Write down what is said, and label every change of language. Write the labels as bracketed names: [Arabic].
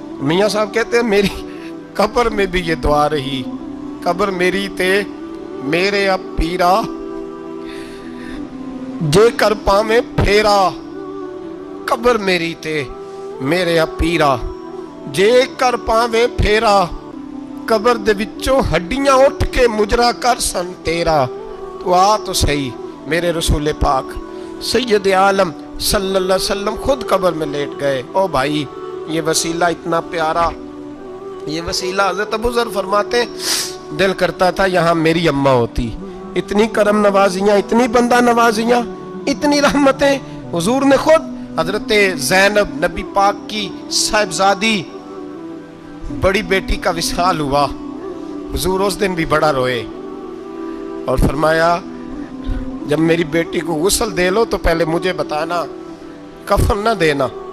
[Urdu] میاں صاحب کہتے ہیں میری قبر میں بھی یہ دعا رہی, [Punjabi] قبر میری تے میرے پیرا جے کر پاویں پھیرا, قبر میری تے میرے پیرا جے کر پاویں پھیرا, قبر دے وچوں ہڈیاں اٹھ کے مجرا کر سن تیرا. [Urdu] تو آ تو صحیح. میرے رسول پاک سید عالم صلی اللہ علیہ وسلم خود قبر میں لیٹ گئے. او بھائی یہ وسیلہ اتنا پیارا, یہ وسیلہ. حضرت ابو ذر فرماتے دل کرتا تھا یہاں میری اماں ہوتی, اتنی کرم نوازیاں, اتنی بندہ نوازیاں, اتنی رحمتیں. حضور نے خود حضرت زینب نبی پاک کی صاحبزادی بڑی بیٹی کا وصال ہوا, حضور اس دن بھی بڑا روئے اور فرمایا جب میری بیٹی کو غسل دے لو تو پہلے مجھے بتانا, کفن نہ دینا.